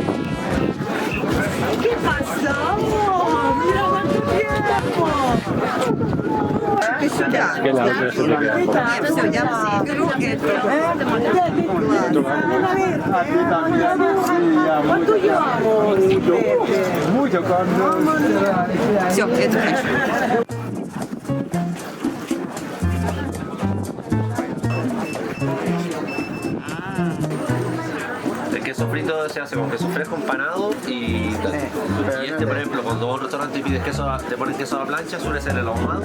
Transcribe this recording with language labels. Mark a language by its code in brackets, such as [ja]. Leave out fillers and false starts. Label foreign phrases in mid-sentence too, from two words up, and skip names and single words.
[ru] Ты сюда. Нет, все, я все, это хочу. [es] El queso frito se hace con queso fresco empanado y este, por ejemplo, cuando vos a un restaurante y pides queso, te ponen queso a la plancha, suele ser el ahumado.